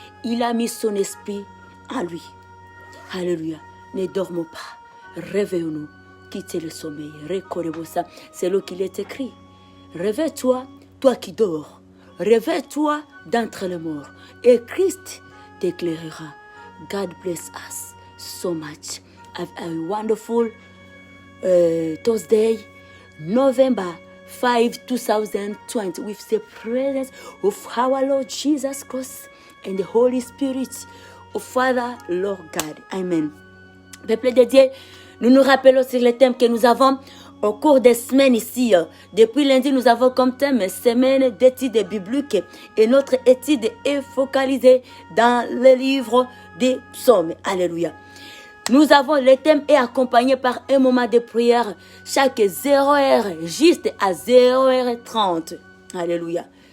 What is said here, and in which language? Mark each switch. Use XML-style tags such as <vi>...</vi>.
<fr>Il a mis son esprit en lui. Alléluia. Ne dormons pas. Réveillons-nous. Quittez le sommeil. Recordez-vous ça. C'est là qu'il est écrit. Réveille-toi, toi qui dors. Réveille-toi d'entre les morts. Et Christ t'éclairera.</fr> <en>God bless us so much. Have a wonderful Thursday, November 5, 2020, with the presence of our Lord Jesus Christ and the Holy Spirit of Father, Lord God. Amen.</en> <fr>Peuple de Dieu, Nous nous rappelons sur les thèmes que nous avons au cours des semaines ici. Depuis lundi, nous avons comme thème semaine d'études bibliques et notre étude est focalisée dans le livre des psaumes. Alléluia. Nous avons le thème est accompagné par un moment de prière chaque 0h juste à 0h30. Alléluia.</fr>